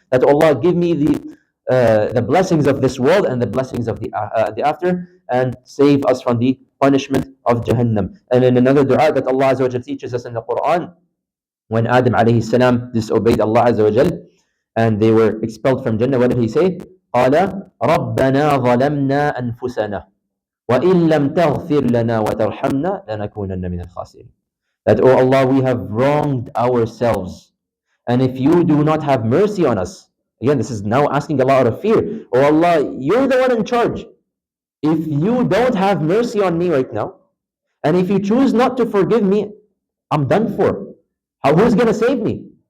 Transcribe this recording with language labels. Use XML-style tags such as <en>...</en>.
<en>That Allah give me the blessings of this world and the blessings of the after, and save us from the punishment of Jahannam. And in another dua that Allah Azza wa Jal teaches us in the Quran, when Adam alayhi salam disobeyed Allah Azza wa Jal, and they were expelled from Jannah, what did he say?</en> <ar>قال ربنا ظلمنا أنفسنا وإن لم تغفر لنا وترحمنا لنكونن من الخاسرين.</ar> <en>That, oh Allah, we have wronged ourselves, and if you do not have mercy on us, again, this is now asking Allah out of fear. Oh Allah, you're the one in charge. If you don't have mercy on me right now, and if you choose not to forgive me, I'm done for. Who's going to save me?</en>